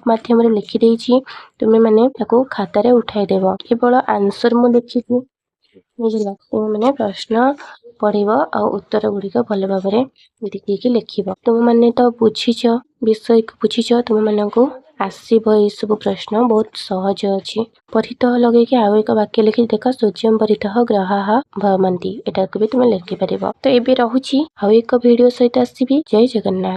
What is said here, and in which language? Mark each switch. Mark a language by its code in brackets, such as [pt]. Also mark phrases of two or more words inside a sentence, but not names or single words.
[or] ମାଧ୍ୟମ ଲେଖି ଦେଛି ତୁମେ ମାନେ ତାକୁ ଖାତା ରେ ଉଠାଇ ଦେବ କେବଳ ଆନସର ମୁଁ ଲେଖିବି ବୁଝିଲ ତୁମ ମାନେ ପ୍ରଶ୍ନ ପଢ଼ିବ ଆ ଉତ୍ତର ଗୁଡ଼ିକ ଭଲ ଭାବ ମେ ଦେଖିକି ଲେଖିବ ତୁମ ମାନେ ତ ବୁଝିଛ ବିଷୟ କୁ ବୁଝିଛ ତୁମ ମାନଙ୍କୁ ଆସିବ ଏ ସବୁ ପ୍ରଶ୍ନ ବହୁତ ସହଜ ଅଛି ପରିତଃ ଲାଗେ କି ଆଉ ଏକ ବାକ୍ୟ ଲେଖି ଦେଖ [sa] सूर्यम परितः ग्रहाः भवन्ति [or] ଏଇଟା କୁ ବି ତୁମେ ଲେଖି ପାରିବ ତ ଏବେ ରହୁଛି ଆଉ ଏକ ଭିଡିଓ ସହିତ ଆସିବି ଜୟ ଜଗନ୍ନାଥ।